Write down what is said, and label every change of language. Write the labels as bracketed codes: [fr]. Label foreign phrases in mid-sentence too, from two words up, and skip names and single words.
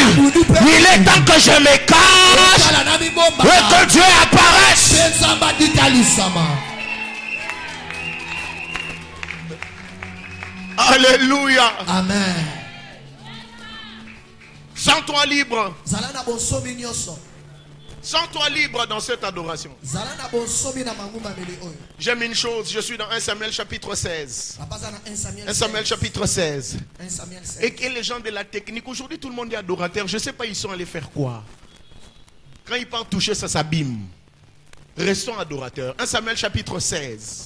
[fr] Il est temps que je me cache et que Dieu apparaisse. Alléluia. Amen. Sens-toi libre. [ln] Zalana bonsomi nyonso. [fr] Sens-toi libre dans cette adoration. [ln] Zalana bonsomi na mangumba meli oyo. [fr] J'aime une chose, je suis dans 1 Samuel chapitre 16. [ln] Abaza na 1 Samuel [fr] 1 Samuel chapitre 16. 1 Samuel 16. Et les gens de la technique, aujourd'hui tout le monde est adorateur. Je ne sais pas ils sont allés faire quoi. Quand ils partent toucher, ça s'abîme. Restons adorateurs. 1 Samuel chapitre 16.